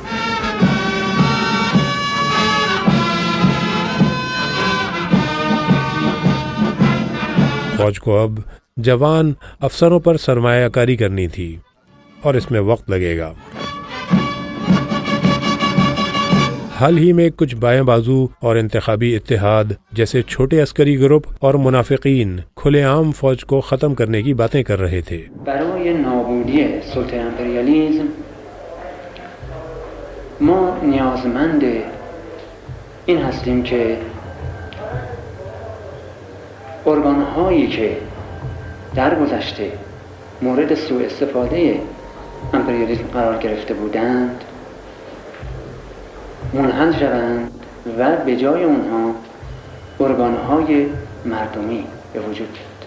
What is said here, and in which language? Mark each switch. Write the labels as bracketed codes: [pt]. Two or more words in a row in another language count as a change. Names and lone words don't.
[ur] فوج کو اب جوان افسروں پر سرمایہ کاری کرنی تھی اور اس میں وقت لگے گا۔ حال ہی میں کچھ بائیں بازو اور انتخابی اتحاد جیسے چھوٹے عسکری گروپ اور منافقین کھلے عام فوج کو ختم کرنے کی باتیں کر رہے تھے۔ [fa] برای نابودی سلطه امپریالیسم ما نیازمند این هستیم که ارگان‌هایی که در گذشته مورد سوء استفاده امپریالیسم قرار گرفته بودند منحل شوند و به جای اونها ارگان‌های مردمی به وجود بیاد.